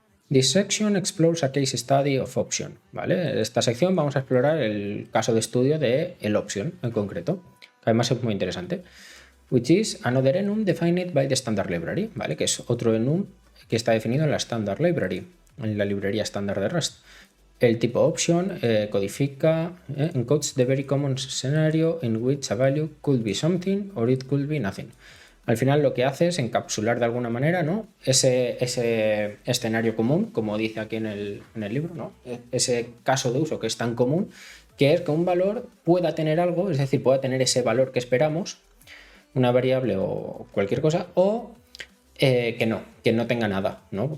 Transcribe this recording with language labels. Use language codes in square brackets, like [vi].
[en] This section explores a case study of option, ¿vale? [es] Esta sección vamos a explorar el caso de estudio de el option en concreto, que además es muy interesante. [en] Which is another enum defined by the standard library, [es] ¿vale? Que es otro enum que está definido en la standard library, en la librería estándar de Rust. El tipo option codifica, [en] encodes the very common scenario in which a value could be something or it could be nothing. [es] Al final lo que hace es encapsular de alguna manera, ¿no? ese escenario común, como dice aquí en el libro, ¿no? Ese caso de uso que es tan común, que es que un valor pueda tener algo, es decir, pueda tener ese valor que esperamos, una variable o cualquier cosa, o que no tenga nada, ¿no?